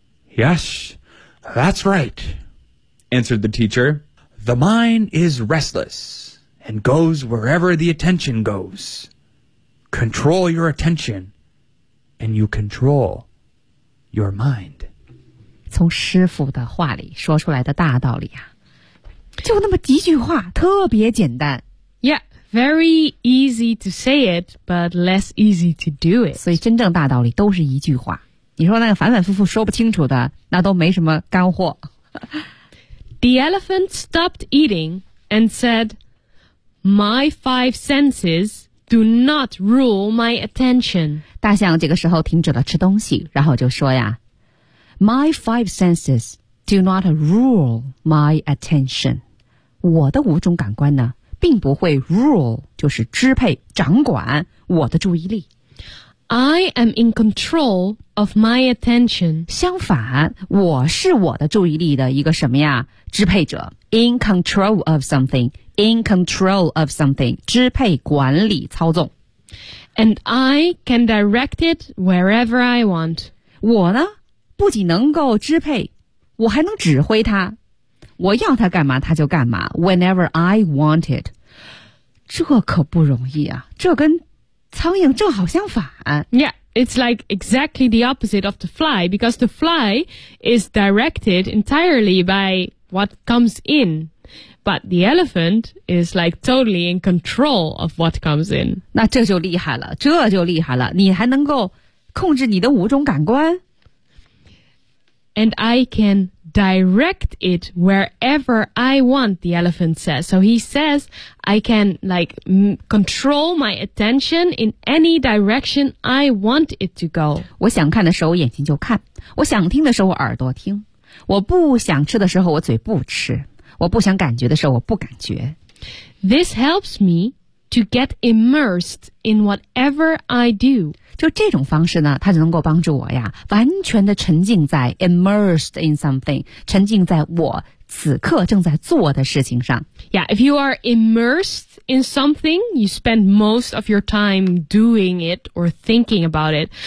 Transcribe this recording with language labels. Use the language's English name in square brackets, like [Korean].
[English] Yes, that's right. Answered the teacher, the mind is restless and goes wherever the attention goes. Control your attention and you control your mind. [Chinese] 从师父的话里说出来的大道理啊，就那么几句话，特别简单。 [English] Yeah, very easy to say it, but less easy to do it. [Chinese] 所以真正大道理都是一句话。你说那个反反复复说不清楚的，那都没什么干货。 [English] The elephant stopped eating and said, My five senses do not rule my attention. [Chinese] 大象这个时候停止了吃东西，然后就说呀， [English] My five senses do not rule my attention. [Chinese] 我的五种感官呢，并不会 rule, 就是支配、掌管我的注意力。 [English] I am in control of my attention. [Chinese] 相反，我是我的注意力的一个什么呀？支配者。 [English] In control of something. [Chinese] In control of something. 支配、管理、操纵。 [English] And I can direct it wherever I want. [Chinese] 我呢，不仅能够支配，我还能指挥它。我要它干嘛，它就干嘛。 [English] Whenever I want it. [Chinese] 这可不容易啊，这跟苍蝇正好相反。 [English] Yeah, it's like exactly the opposite of the fly, because the fly is directed entirely by what comes in, but the elephant is like totally in control of what comes in. [Chinese] 那这就厉害了，这就厉害了，你还能够控制你的五种感官。 [English] And I can direct it wherever I want, the elephant says. So he says, I can like control my attention in any direction I want it to go. [Chinese] 我想看的时候我眼睛就看，我想听的时候我耳朵听，我不想吃的时候我嘴不吃，我不想感觉的时候我不感觉。 [English] This helps me to get immersed in whatever I do. [Chinese] 就这种方式呢，它就能够帮助我呀，完全的沉浸在 [English] immersed in something, [Chinese] 沉浸在我此刻正在做的事情上。 [English] Yeah, if you are immersed in something, you spend most of your time doing it or thinking about it.